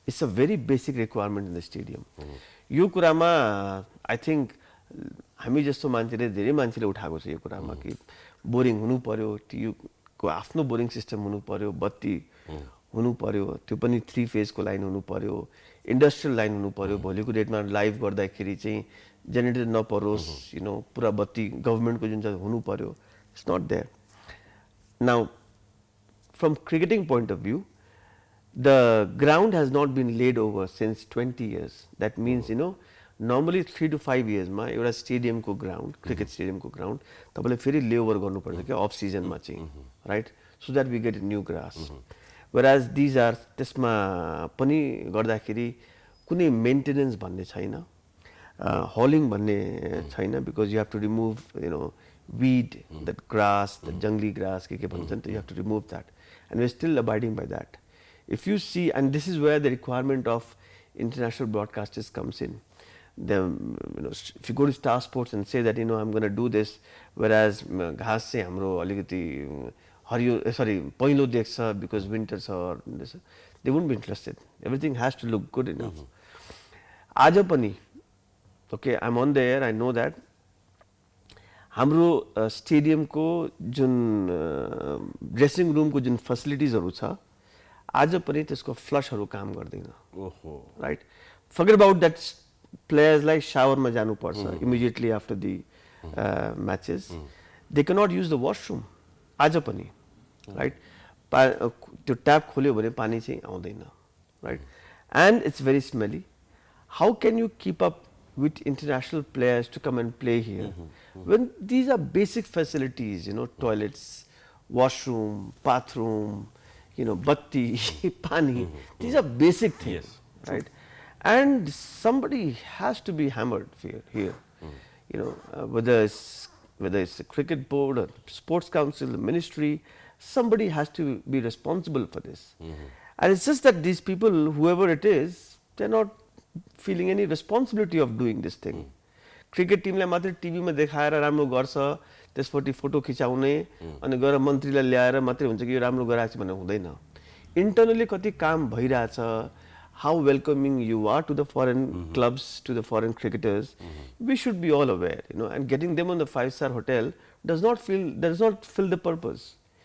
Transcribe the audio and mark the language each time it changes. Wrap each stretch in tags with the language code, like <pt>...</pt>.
<en>it's a very basic requirement in the stadium</en> <ne>यो कुरामा</ne> <en>I think</en> <ne>हामी जस्तो मान्छेले धेरै मान्छेले उठाएको छ यो कुरामा कि बोरिङ हुनु पर्यो टियु को आफ्नो बोरिङ सिस्टम हुनु पर्यो बत्ती हुनु पर्यो त्यो पनि 3 फेज को लाइन हुनु पर्यो इन्डस्ट्रियल लाइन हुनु पर्यो भोलिको डेटमा लाइभ गर्दाखेरि चाहिँ जेनेरेटर नपरोस् पुरा बत्ती गभर्नमेन्टको जुन चाहिँ हुनु पर्यो</ne> <en>It's not there Now, from cricketing point of view, the ground has not been laid over since 20 years. That means, normally 3 to 5 years</en> <ne>ma एउटा</ne> <en>stadium ko ground, cricket stadium ko ground,</en> <ne>तपाईले फेरि</ne> <en>lay over</en> <ne>गर्नु पर्छ के</ne> <en>off season</en> <ne>मा चाहिँ,</ne> <en>right? So that we get a new grass. Whereas these are</en> <ne>त्यसमा पनि गर्दाखेरि कुनै maintenance भन्ने छैन.</ne> <en>Hauling भन्ने छैन because you have to remove, weed, that grass, the jungly grass,</en> <ne>के भन्छ नि,</ne> <en>you have to remove that. And we're still abiding by that. If you see, and this is where the requirement of international broadcasters comes in. If you go to Star Sports and say that, I'm going to do this, whereas</en> <ne>घाँस चाहिँ हाम्रो अलिकति हरियो पहिलो देख्छ</ne> <en>because winter छ or this, they won't be interested. Everything has to look good enough.</en> <ne>आज पनि,</ne> <en>okay, I'm on the air, I know that.</en> <ne>हाम्रो स्टेडियम को जुन ड्रेसिङ रूम को जुन फेसिलिटिजहरु छ आज पनि त्यसको फ्लशहरु काम गर्दैन.</ne> <en>ओहो, right. Forget about that, players like shower</en> <ne>मा जानु पर्छ</ne> <en>Immediately after the matches. They can not use the washroom</en> <ne>आज पनि,</ne> <en>Right.</en> <ne>त्यो ट्याप खोल्यो भने पानी चाहिँ आउँदैन, right.</ne> <en>And it's very smelly. How can you keep up with international players to come and play here when these are basic facilities, toilets, washroom, bathroom, batti, pani, these are basic things, right? And somebody has to be hammered here. Whether it's a cricket board or sports council, the ministry, somebody has to be responsible for this. And it's just that these people, whoever it is, they're not feeling any responsibility of doing this thing.</en> <ne>Cricket team लाई मात्र TV मा देखाएर राम्रो गर्छ, त्यसपछि photo खिचाउने अनि गएर मन्त्रीलाई ल्याएर मात्रै हुन्छ कि यो राम्रो गराछ भन्ने हुँदैन.</ne> <en>Internally</en> <ne>कति काम भइराछ,</ne> <en>how welcoming you are to the foreign clubs, to the foreign cricketers, we should be all aware, and getting them on the 5-star hotel does not fill the purpose.</en>